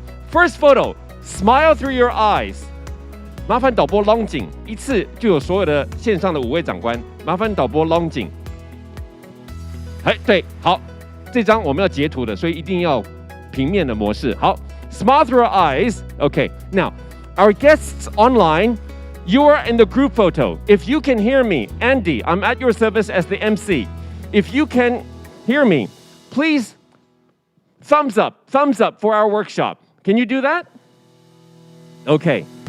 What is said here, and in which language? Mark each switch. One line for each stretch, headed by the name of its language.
English: First photo, smile through your eyes.
Chinese: 麻烦导播 long 景，一次就有所有的线上的5位长官。麻烦导播 long 景。哎，对，好，这张我们要截图的，所以一定要平面的模式。
English: 好 ，smile through our eyes. Okay, now our guests online, you are in the group photo. If you can hear me, Andy, I'm at your service as the MC. If you can hear me, please thumbs up for our workshop. Can you do that? Okay.